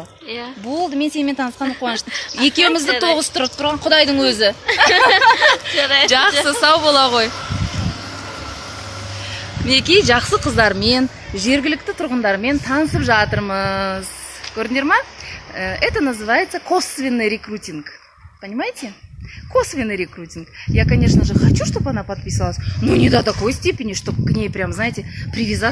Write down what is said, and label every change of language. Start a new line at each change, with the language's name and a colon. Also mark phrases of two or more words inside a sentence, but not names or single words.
Kazakh: Иә. Болды, мен сенімен танысқан қуаныштым. Екеумізді тоғыстырып тұрған Құдайдың өзі. Жақсы, сау бола ғой. Мінекей жақсы қыздармен, жергілікті тұрғындармен танысып жатырмыз. Көрдіңдер ма?
Russian: Это называется косвенный рекрутинг. Понимаете? Косвенный рекрутинг. Я, конечно же, хочу, чтобы она подписалась, но не до такой степени, чтобы к ней прям, знаете, привязаться.